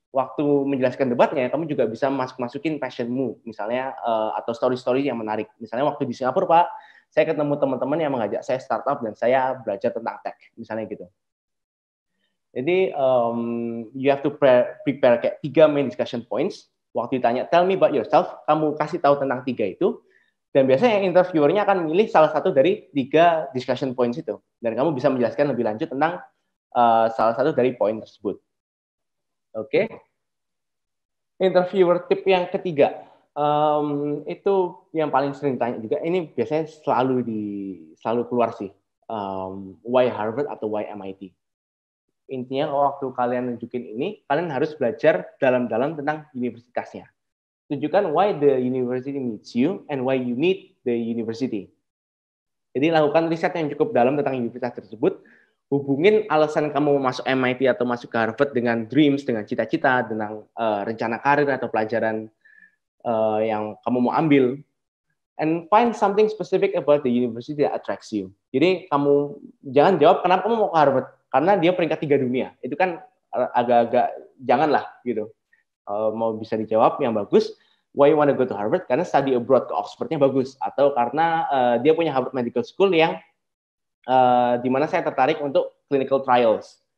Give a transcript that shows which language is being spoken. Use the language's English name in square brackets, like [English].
[Indonesian] Waktu menjelaskan debatnya, kamu juga bisa masukin passionmu, misalnya atau story-story yang menarik. Misalnya waktu di Singapura, Pak, saya ketemu teman-teman yang mengajak saya startup dan saya belajar tentang tech, misalnya gitu. [English] Jadi you have to prepare [Indonesian] kayak [English] 3 main discussion points. [Indonesian] Waktu ditanya, [English] tell me about yourself, [Indonesian] kamu kasih tahu tentang 3 itu. Dan biasanya yang interviewernya akan milih salah satu dari 3 discussion points itu. Dan kamu bisa menjelaskan lebih lanjut tentang salah satu dari poin tersebut. Oke. Interviewer tip yang ketiga. Itu yang paling sering ditanya juga. Ini biasanya selalu keluar sih. [English] Why Harvard [Indonesian] atau [English] why MIT? [Indonesian] Intinya waktu kalian nunjukin ini, kalian harus belajar dalam-dalam tentang universitasnya. Tunjukkan [English] why the university needs you and why you need the university. [Indonesian] Jadi lakukan riset yang cukup dalam tentang universitas tersebut. Hubungin alasan kamu masuk MIT atau masuk ke Harvard dengan dreams, dengan cita-cita, dengan rencana karir atau pelajaran yang kamu mau ambil. [English] And find something specific about the university that attracts you. [Indonesian] Jadi kamu jangan jawab kenapa kamu mau ke Harvard, karena dia peringkat 3 dunia. Itu kan agak-agak janganlah gitu. Mau bisa dijawab yang bagus, [English] why you want to go to Harvard? [Indonesian] Karena study abroad ke Oxford-nya bagus, atau karena dia punya Harvard Medical School yang di mana saya tertarik untuk clinical trials.